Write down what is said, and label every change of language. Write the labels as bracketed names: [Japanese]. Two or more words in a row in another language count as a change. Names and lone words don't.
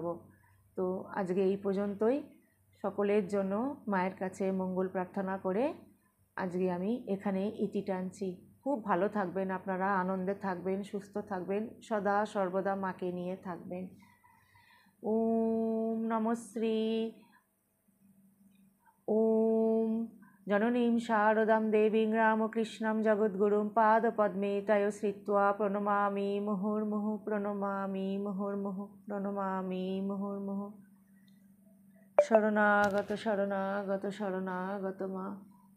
[Bangla] তো আজকে এই পর্যন্তই। সকলের জন্য মায়ের কাছে মঙ্গল প্রার্থনা করে আজকে আমি এখানে ইতি টানছি। খুব ভালো থাকবেন আপনারা, আনন্দে থাকবেন, সুস্থ থাকবেন, সদা সর্বদা মাকে নিয়ে থাকবেন। [Sanskrit] ওম নমঃশ্রী। ओम जननीं शारदां देवीं रामकृष्णं जगद्गुरुं पादपद्मे तयो श्रित्वा प्रणमामि मुहुर्मुहुः प्रणमामि मुहुर्मुहुः प्रणमामि मुहुर्मुहुः। शरणागत शरणागत शरणागत मा।